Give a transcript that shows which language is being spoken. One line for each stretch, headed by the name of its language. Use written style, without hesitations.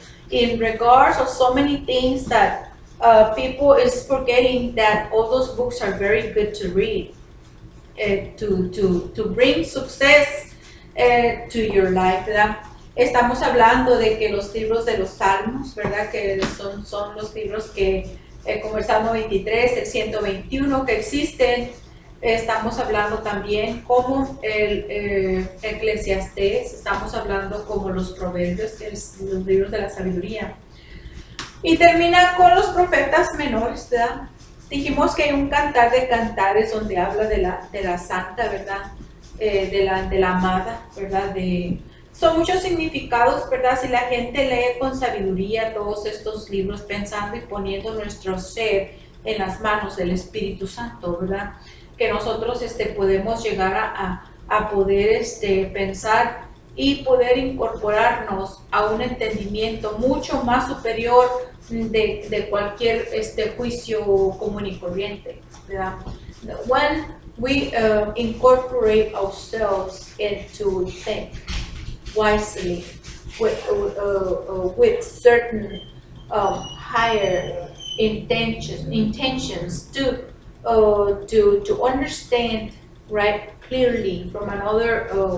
English: in regards of so many things that people is forgetting that all those books are very good to read, to bring success to your life, ¿verdad?
Spanish: Estamos hablando de que los libros de los salmos, ¿verdad? Que son los libros que, como el Salmo 23, el 121 que existen. Estamos hablando también como el Eclesiastés, estamos hablando como los Proverbios, que es los libros de la sabiduría. Y termina con los profetas menores, ¿verdad? Dijimos que hay un cantar de cantares donde habla de la santa, ¿verdad? De la amada, ¿verdad? Son muchos significados, ¿verdad? Si la gente lee con sabiduría todos estos libros, pensando y poniendo nuestro ser en las manos del Espíritu Santo, ¿verdad? Que nosotros podemos llegar a poder pensar y poder incorporarnos a un entendimiento mucho más superior de cualquier juicio común y corriente, ¿verdad?
English: When we incorporate ourselves into think wisely with certain higher intentions to understand, right, clearly from another